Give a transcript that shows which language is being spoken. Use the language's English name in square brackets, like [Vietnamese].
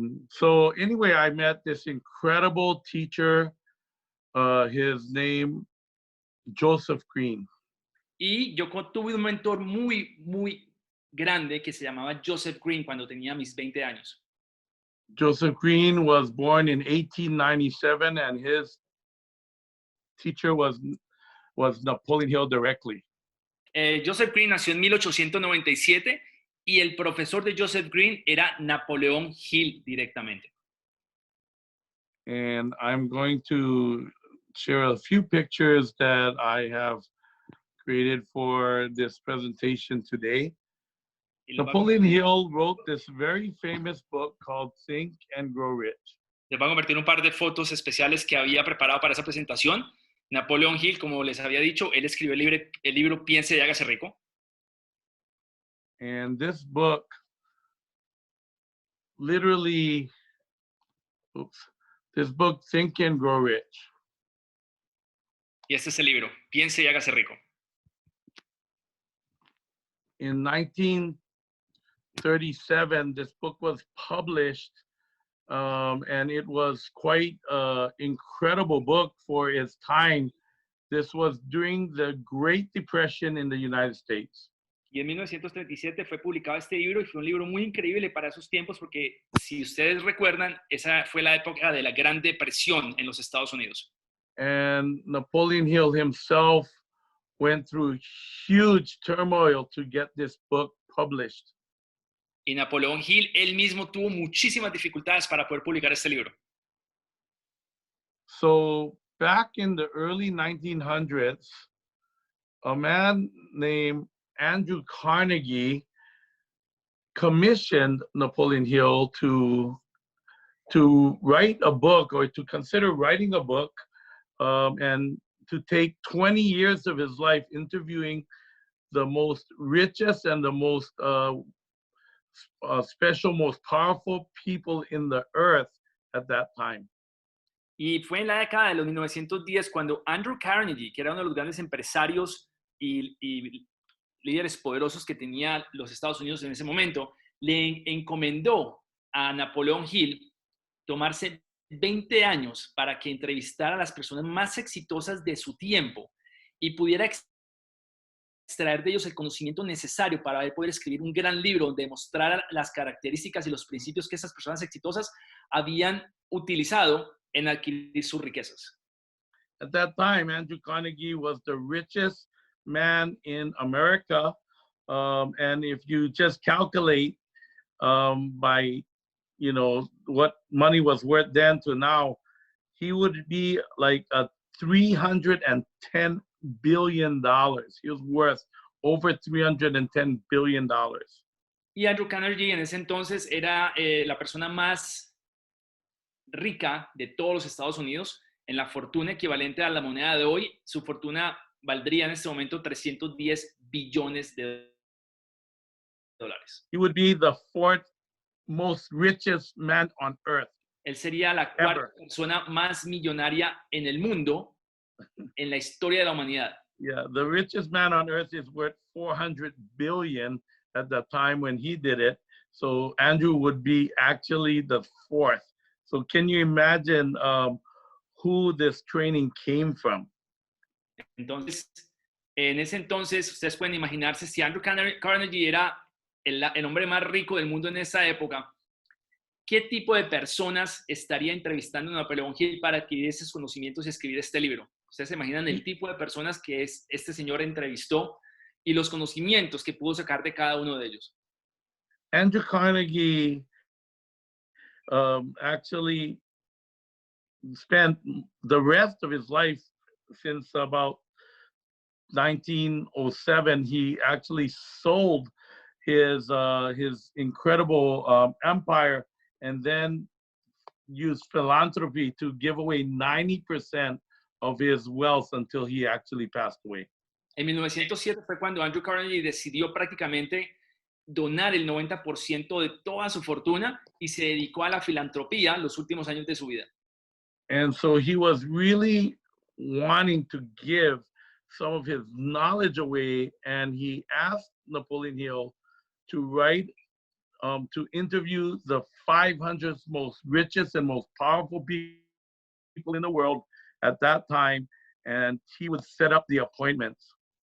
[English] So anyway, I met this incredible teacher. His name, Joseph Green. [Spanish] Y yo tuve un mentor muy, muy grande que se llamaba Joseph Green cuando tenía mis 20 años. [English] Joseph Green was born in 1897, and his teacher was Napoleon Hill directly. [Spanish] Joseph Green nació en 1897 y el profesor de Joseph Green era Napoleon Hill directamente. [English] And I'm going to share a few pictures that I have created for this presentation today. Napoleon Hill wrote this very famous book called Think and Grow Rich. [Spanish] Les voy a convertir un par de fotos especiales que había preparado para esa presentación. Napoleon Hill, como les había dicho, él escribió el libro Piense y Hágase Rico. [English] And this book literally, this book, Think and Grow Rich. [Spanish] Y este es el libro, Piense y Hágase Rico. [English] In 1937, this book was published, and it was quite an incredible book for its time. This was during the Great Depression in the United States. [Spanish] Y en 1937 fue publicado este libro y fue un libro muy increíble para esos tiempos porque, si ustedes recuerdan, esa fue la época de la Gran Depresión en los Estados Unidos. [English] And Napoleon Hill himself went through huge turmoil to get this book published. [Spanish] Y Napoleon Hill, él mismo tuvo muchísimas dificultades para poder publicar este libro. [English] So back in the early 1900s, a man named Andrew Carnegie commissioned Napoleon Hill to write a book, or to consider writing a book, and to take 20 years of his life interviewing the most richest and the most special, most powerful people in the earth at that time. [Spanish] Y fue en la década de los 1910 cuando Andrew Carnegie, que era uno de los grandes empresarios y líderes poderosos que tenía los Estados Unidos en ese momento, le encomendó a Napoleon Hill tomarse 20 años para que entrevistara a las personas más exitosas de su tiempo y pudiera extraer de ellos el conocimiento necesario para poder escribir un gran libro donde demostrara las características y los principios que esas personas exitosas habían utilizado en adquirir sus riquezas. [English] At that time, Andrew Carnegie was the richest man in America, and if you just calculate by what money was worth then to now, he would be like a $310 billion. He was worth over $310 billion. [Spanish] Y Andrew Carnegie en ese entonces era la persona más rica de todos los Estados Unidos. En la fortuna equivalente a la moneda de hoy, su fortuna valdría en este momento 310 billones de dólares. [English] He would be the fourth most richest man on earth. [Spanish] Él sería la cuarta persona más millonaria en el mundo, en la historia de la humanidad. [English] Yeah, the richest man on earth is worth 400 billion at the time when he did it. So Andrew would be actually the fourth. So can you imagine who this training came from? [Spanish] Entonces, en ese entonces, ustedes pueden imaginarse si Andrew Carnegie era el hombre más rico del mundo en esa época, ¿qué tipo de personas estaría entrevistando a Napoleon Hill para adquirir esos conocimientos y escribir este libro? Ustedes se imaginan el tipo de personas que este señor entrevistó y los conocimientos que pudo sacar de cada uno de ellos. [English] Andrew Carnegie actually spent the rest of his life since about 1907. He actually sold his incredible empire and then used philanthropy to give away 90% of his wealth until he actually passed away. [Spanish] En 1907 fue cuando Andrew Carnegie decidió prácticamente donar el 90% de toda su fortuna y se dedicó a la filantropía los últimos años de su vida. [English] And so he was really wanting to give some of his knowledge away, and he asked Napoleon Hill to write, to interview the 500 most richest and most powerful people in the world at that time, and he would set up the appointments.